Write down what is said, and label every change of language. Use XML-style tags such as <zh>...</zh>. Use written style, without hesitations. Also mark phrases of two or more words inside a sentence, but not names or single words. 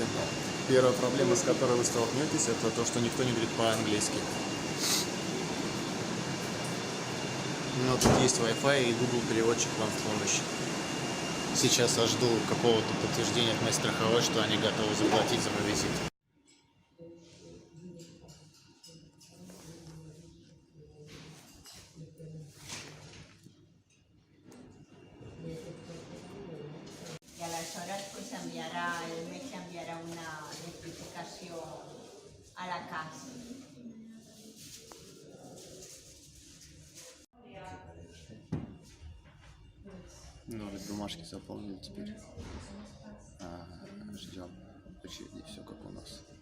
<ru>Первая проблема, с которой вы столкнетесь, это то, что никто не говорит по-английски. Но тут есть Wi-Fi и Google переводчик вам в помощь. Сейчас я жду какого-то подтверждения от моей страховой, что они готовы заплатить за мой визит.</ru> <ca>I aleshores pues el metge enviarà una rectificació a la casa.</ca> <ru>Ну, ведь бумажки заполнили теперь. Ждем очереди, все как у нас.</ru>